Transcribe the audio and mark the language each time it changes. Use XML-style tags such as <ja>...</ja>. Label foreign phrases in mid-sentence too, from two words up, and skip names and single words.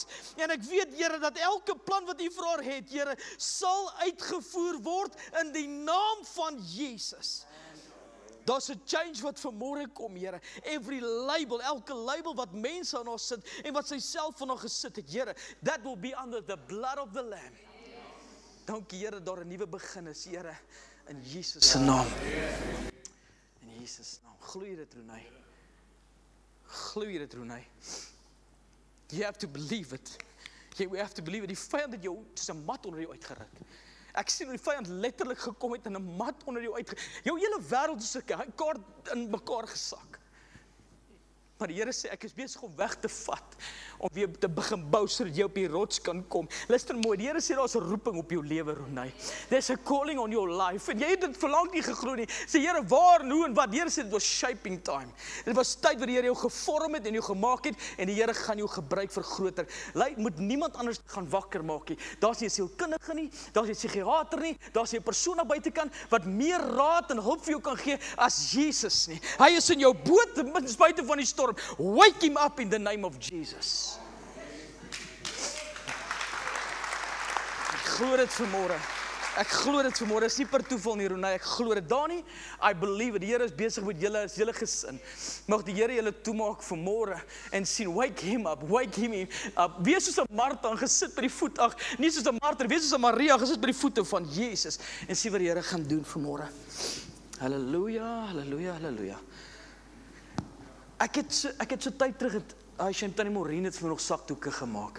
<af>En ek weet, Here, dat elke plan wat U vir haar het, Here, sal uitgevoer word in die naam van Jesus. Daar's 'n change wat vanmôre kom, Here.</af> <en>Every label,</en> <af>elke label wat mense aan haar sit en wat sy self van haar gesit het, Here,</af> <en>that will be under the blood of the Lamb.</en> <af>Dankie Here, daar 'n nuwe begin is, Here, in Jesus se naam. In Jesus se naam. Glo jy dit, Ronay? Glo jy dit, Ronay?</af> <en>You have to believe it. We have to believe it.</en> <af>Die vyand het jou soos 'n mat onder jou uitgeruk. Ek sien hoe die vyand letterlik gekom het en 'n mat onder jou uitgeruk. Jou hele wêreld is 'n kaart in mekaar gesak. Maar die Here sê, ek is besig om weg te vat, om weer te begin bou, sodat jy op die rots kan kom. Luister mooi, die Here sê, daar's 'n roeping op jou lewe, Ronay.</af> <en>There's a calling on your life.</en> <af>En jy het dit verlang nie geglo nie. Sê, Here, waar en hoe en wat? Die Here sê, dit was</af> <en>shaping time.</en> <af>Dit was tyd wat die Here jou gevorm het en jou gemaak het, en die Here gaan jou gebruik vir groter. Moet niemand anders gaan wakker maak nie. Daar's nie 'n sielkundige nie, daar's nie 'n psigiater nie, daar's nie 'n persoon aan buitekant wat meer raad en hulp vir jou kan gee as Jesus nie. Hy is in jou boot, ten spyte van die storm.</af> <en>Wake him up in the name of Jesus.</en> <af>Ek glo dit vanmôre. Ek glo dit vanmôre, is nie per toeval nie, Ronay, ek glo dit. Dani,</af> <en>I believe it.</en> <af>Die Here is besig met julle, is julle gesin. Mag die Here julle toemaak vanmôre en sien,</af> <en>wake him up.</en> <af>Wees soos 'n Martha, gesit by die voet, nie soos 'n Martha, wees soos 'n Maria, gesit by die voete van Jesus en sien wat die Here gaan doen vanmôre. Halleluja, halleluja, halleluja. Ek het so tyd terug Tannie Maureen het vir my nog sakdoeke gemaak.</af>